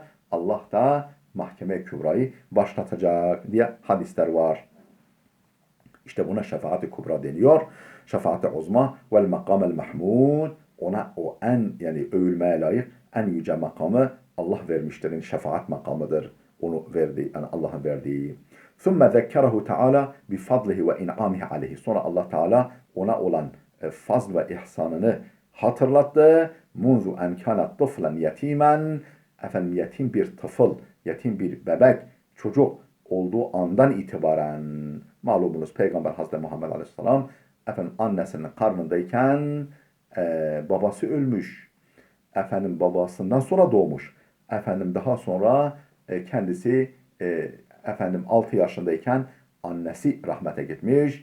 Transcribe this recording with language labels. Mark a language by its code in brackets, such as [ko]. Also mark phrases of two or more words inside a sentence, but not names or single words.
[tr] Allah da mahkeme-i kübrayı başlatacak diye hadisler var. İşte buna şefaat-i kubra deniyor. Şefaat-i uzma [ar] والمقام المحمود, [tr] ona o en yani övülmeye layık en yüce makamı Allah vermiştir. Yani şefaat makamıdır. Onu verdi, yani Allah'ın verdiği. [ar] ثُمَّ ذَكَّرَهُ تَعَالَى بِفَضْلِهِ وَاِنْعَامِهِ عَلَيْهِ. [tr] Sonra Allah Teala ona olan fazl ve ihsanını hatırlattı. [ar] مُنْذُ اَنْ كَانَ طِفْلًا يَت۪يمًا. [tr] Yetim bir tıfıl, yetim bir bebek, çocuk olduğu andan itibaren, malumunuz Peygamber Hazreti Muhammed Aleyhisselam annesinin karnındayken babası ölmüş. Babasından sonra doğmuş. Daha sonra kendisi 6 yaşındayken annesi rahmete gitmiş.